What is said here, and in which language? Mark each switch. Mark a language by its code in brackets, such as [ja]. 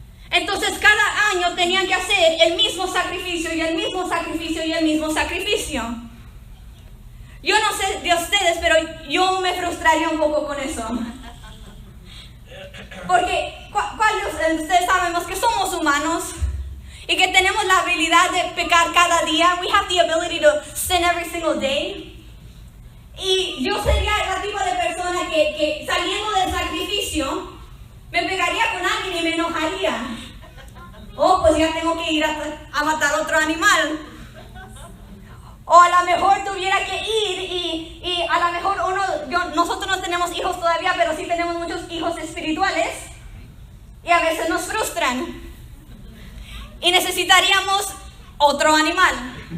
[es] Entonces cada año tenían que hacer el mismo sacrificio y el mismo sacrificio y el mismo sacrificio. Yo no sé de ustedes, pero yo me frustraría un poco con eso. Porque ustedes sabemos que somos humanos y que tenemos la habilidad de pecar cada día. [en] We have the ability to sin every single day. [es] Y yo sería la tipo de persona que saliendo del sacrificio me pegaría con alguien y me enojaría. Oh, pues ya tengo que ir a matar otro animal. O a lo mejor tuviera que ir y a lo mejor nosotros no tenemos hijos todavía, pero sí tenemos muchos hijos espirituales y a veces nos frustran y necesitaríamos otro animal.